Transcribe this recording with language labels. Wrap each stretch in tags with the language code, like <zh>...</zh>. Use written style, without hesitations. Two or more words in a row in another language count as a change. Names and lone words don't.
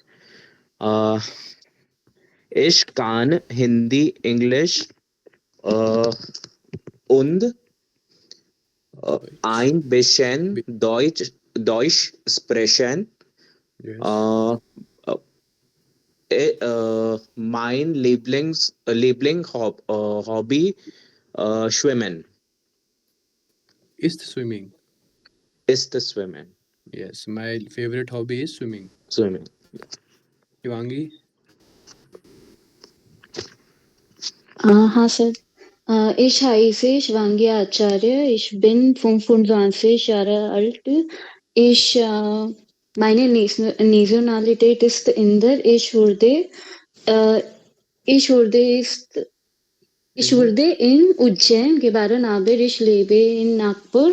<de>Äh, ich kann Hindi, Englisch und ein bisschen Deutsch sprechen.</de> <en>Yes.</en> <de>Mein Hobby Schwimmen. Ist swimming. Ist das Schwimmen.</de> <en>Yes, my favorite hobby is swimming. Swimming. Shivangi.</en> <hi>हाँ सर.</hi> <de>Ich heiße Shvangi Acharya. Ich bin 25 Jahre alt. Meine Nationalität ist Inder. Ich wurde in Ujjain geboren, aber ich lebe in Nagpur.</de>